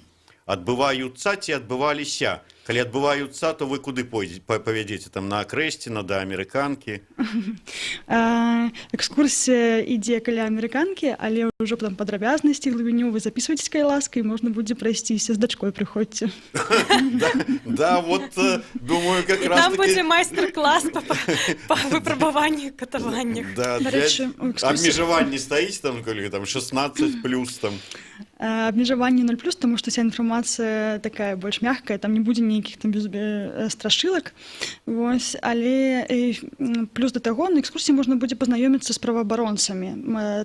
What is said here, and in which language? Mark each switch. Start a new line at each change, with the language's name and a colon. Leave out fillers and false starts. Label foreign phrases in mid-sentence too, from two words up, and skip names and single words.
Belarusian: Адбываюцца ці адбываліся? Калі адбываюцца, то вы куды павядзеце? Там на Акрэсціна, да амерыканкі? Экскурсія ідзе каля амерыканкі, але ўжо там падрабязнасці, глыбіню вы запісвайцеся, калі ласка, і можна будзе прайсціся з дачкой, прыходзьце. Да,
Russian: вот, думаю, как раз таки...
Belarusian: Там будзе майстар-клас па выпрабаванні катаваннях. Да, абмежаванне стаіць там, калі там 16+, там... Абмежаванне 0+, таму што вся інфармацыя такая больш мягкая, там не будзе нейкіх там страшылак. Але плюс да таго, на экскурсіі можна будзе пазнаёміцца з праваабаронцамі.